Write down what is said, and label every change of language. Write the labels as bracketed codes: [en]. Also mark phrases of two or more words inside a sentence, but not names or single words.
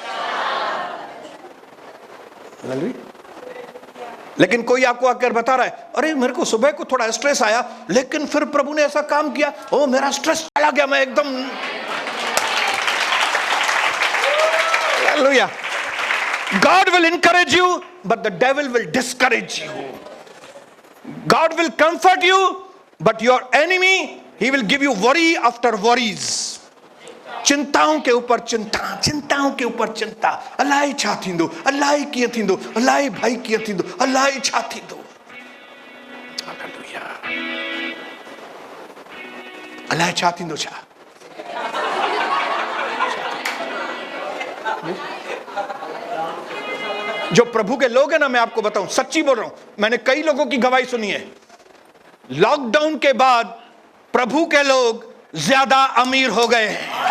[hi] लेकिन कोई आपको आकर बता रहा है अरे मेरे को सुबह को थोड़ा स्ट्रेस आया, लेकिन फिर प्रभु ने ऐसा काम किया, ओ मेरा स्ट्रेस चला गया, मैं एकदम। हालेलुया। [en] God will encourage you, but the devil will discourage you. God will comfort you, but your enemy, he will give you worry after worries. [hi] चिंताओं के ऊपर चिंता, चिंताओं के ऊपर चिंता। [sd] अलाए छा थींदो, अलाए कीअं थींदो, अलाए भाई कीअं थींदो, अलाए छा थींदो। हालेलुया। अलाए छा थींदो छा? [hi] जो प्रभु के लोग हैं ना, मैं आपको बताऊं, सच्ची बोल रहा हूं, मैंने कई लोगों की गवाही सुनी है, लॉकडाउन के बाद प्रभु के लोग ज्यादा अमीर हो गए हैं।